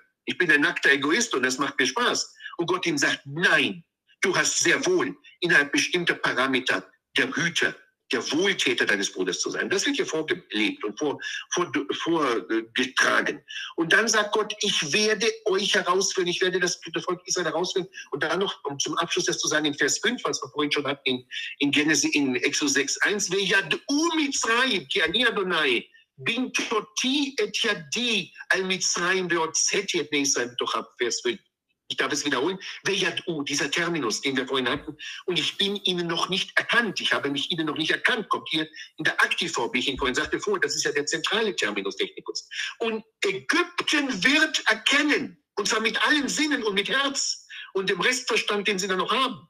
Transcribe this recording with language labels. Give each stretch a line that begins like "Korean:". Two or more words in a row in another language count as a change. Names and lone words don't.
German: Ich bin ein nackter Egoist und das macht mir Spaß. Und Gott ihm sagt, nein, du hast sehr wohl innerhalb bestimmter Parameter der Hüter, der Wohltäter deines Bruders zu sein. Das wird hier vorgelebt und vorgetragen. Und dann sagt Gott, ich werde euch herausführen, ich werde das Volk Israel herausführen. Und dann noch, um zum Abschluss das zu sagen, in Vers 5, was wir vorhin schon hatten, in Exodus 6,1,
Hebrew: וידעו מצרים, כי אני יהוה, בנטתי את ידי על מצרים והוצאתי את בני ישראל מתוכם,
German: Vers 5. Ich darf es wiederholen. Veyad'u, dieser Terminus, den wir vorhin hatten. Und ich bin ihnen noch nicht erkannt. Ich habe mich ihnen noch nicht erkannt. Kommt hier in der Aktivform, wie ich Ihnen vorhin sagte, vor. Das ist ja der zentrale
Latin: Terminus Technicus.
German: Und Ägypten wird erkennen. Und zwar mit allen Sinnen und mit Herz. Und dem Restverstand, den sie dann noch haben.